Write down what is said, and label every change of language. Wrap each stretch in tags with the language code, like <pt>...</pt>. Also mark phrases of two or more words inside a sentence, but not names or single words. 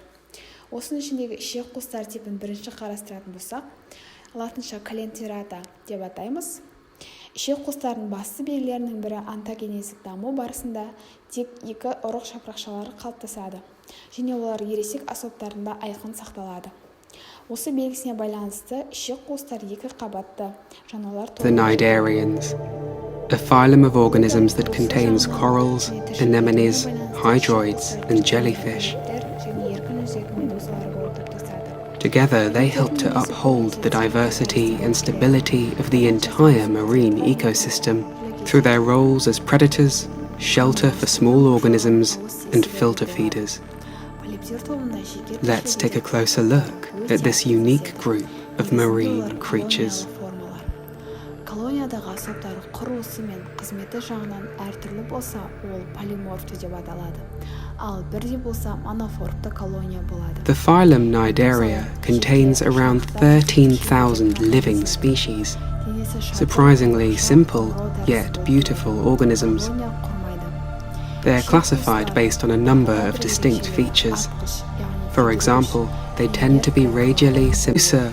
<kk>Осының ішіндегі ішек қуыстар типін бірінші қарастыратын болсақ, латынша колентерата деп атаймыз. Ішек қуыстардың басты белгілерінің бірі онтогенездік даму барысында тек екі ұрық жапырақшалары қалыптасады, және олар ересек асоптарында айқын сақталады. Осы белгісіне байланысты ішек қуыстар екі қабатты жануарлар тобы.</kk> <en>The Cnidarians, a phylum of organisms that contains corals, anemones, hydroids, and jellyfish. Together, they help to uphold the diversity and stability of the entire marine ecosystem through their roles as predators, shelter for small organisms, and filter feeders. Let's take a closer look at this unique group of marine creatures.</en> <kk>Колониядағы асоптар құрылысы мен қызметі жағынан әртүрлі болса, ол полиморфты деп аталады. Ал бірде болса монофорпты колония болады.</kk> <en>The phylum Cnidaria contains around 13,000 living species, surprisingly simple yet beautiful organisms. They are classified based on a number of distinct features. For example, they tend to be radially symmetrical.</en>